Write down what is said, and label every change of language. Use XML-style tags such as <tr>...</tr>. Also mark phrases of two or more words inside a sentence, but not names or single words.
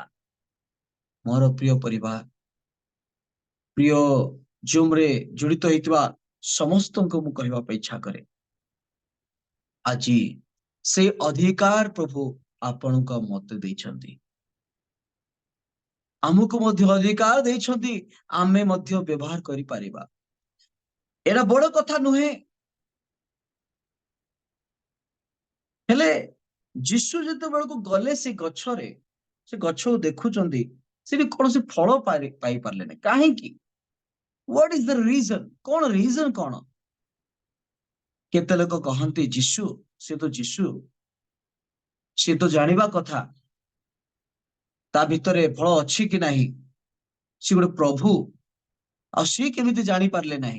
<or>ମୋର ପ୍ରିୟ ପରିବାର, ପ୍ରିୟ ଜୁମରେ ଜଡ଼ିତ ହେଇଥିବା ସମସ୍ତଙ୍କୁ ମୁଁ କହିବା ପାଇଁ ଇଚ୍ଛା କରେ, ଆଜି ସେ ଅଧିକାର ପ୍ରଭୁ ଆପଣଙ୍କ ମତେ ଦେଇଛନ୍ତି, ଆମକୁ ମଧ୍ୟ ଅଧିକାର ଦେଇଛନ୍ତି, ଆମେ ମଧ୍ୟ ବ୍ୟବହାର କରିପାରିବା। ଏଟା ବଡ କଥା ନୁହେଁ। ହେଲେ ଯୀଶୁ ଯେତେବେଳକୁ ଗଲେ ସେ ଗଛରେ, ସେ ଗଛକୁ ଦେଖୁଛନ୍ତି, ସେଠି କୌଣସି ଫଳ ପାଇପାରିଲେନି। କାହିଁକି?</or> <en>What is the reason?</en> <or>କଣ ରିଜନ କଣ? କେତେ ଲୋକ କହନ୍ତି ଯୀଶୁ, ସେ ତ ଯୀଶୁ, ସେ ତ ଜାଣିବା କଥା ତା ଭିତରେ ଫଳ ଅଛି କି ନାହିଁ, ସେ ଗୋଟେ ପ୍ରଭୁ, ଆଉ ସିଏ କେମିତି ଜାଣିପାରିଲେ ନାହିଁ।</or>